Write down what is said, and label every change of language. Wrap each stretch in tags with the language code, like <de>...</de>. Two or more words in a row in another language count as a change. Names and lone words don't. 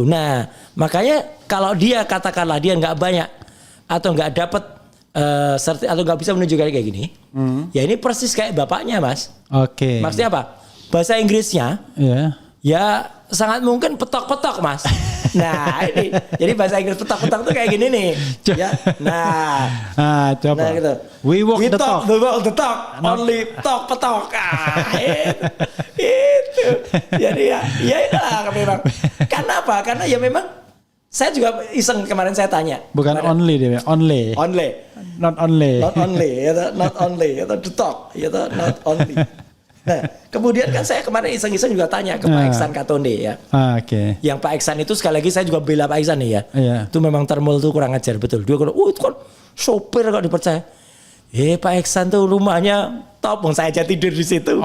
<id>Nah, makanya kalau dia katakanlah dia nggak banyak atau nggak dapat atau nggak bisa menunjukkan kayak gini, ya ini persis kayak bapaknya Mas. Oke. Maksudnya apa? Bahasa Inggrisnya, ya sangat mungkin petok-petok Mas. Nah ini, jadi bahasa Inggris petok-petok tuh kayak gini nih. Ya. Coba. Nah gitu.</id> <en>We walk the talk. The talk. Only talk petok. Itu.</en> <id>Jadi ya itulah memang. Karena apa? Karena ya memang. Saya juga iseng kemarin saya tanya.</id> <en>Bukan only dia, only. Not only. Not only, itu the talk, not only.</en> <id>Nah, kemudian kan saya kemarin iseng-iseng juga tanya ke Pak Iksan Katonde ya. Oke. Yang Pak Iksan itu sekali lagi saya juga bela Pak Iksan nih ya. Itu memang termul tuh kurang ajar betul. Dia bilang, itu kan sopir kok dipercaya. Pak Iksan tuh rumahnya top, saya aja tidur di situ.</id>